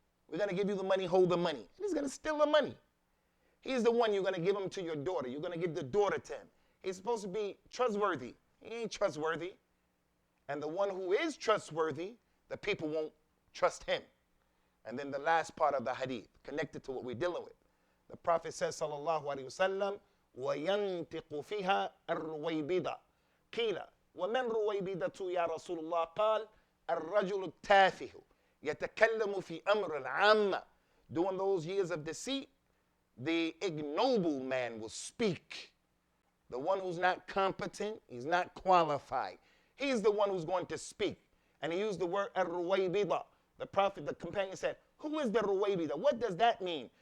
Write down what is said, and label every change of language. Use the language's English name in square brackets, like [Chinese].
[English] We're going to give you the money, hold the money. And he's going to steal the money. He's the one you're going to give him to your daughter. You're going to give the daughter to him. He's supposed to be trustworthy. He ain't trustworthy. And the one who is trustworthy, the people won't trust him. And then the last part of the hadith, connected to what we're dealing with. The Prophet says, [Arabic] sallallahu alayhi wasallam, وَيَنْتِقُ فِيهَا الرُّوَيْبِدَةُ قِيلَ وَمَنْ رُوَيْبِدَةُ يَا رَسُولُ اللَّهِ قَالَ الرَّجُلُ التَّافِهُ يَتَكَلَّمُ فِي أَمْرِ الْعَامَّةِ. [English] During those years of deceit, the ignoble man will speak. The one who's not competent, he's not qualified. He's the one who's going to speak. And he used the word ar-ruwaybida. The Prophet, the companion said, who is the ruwaybida? What does that mean?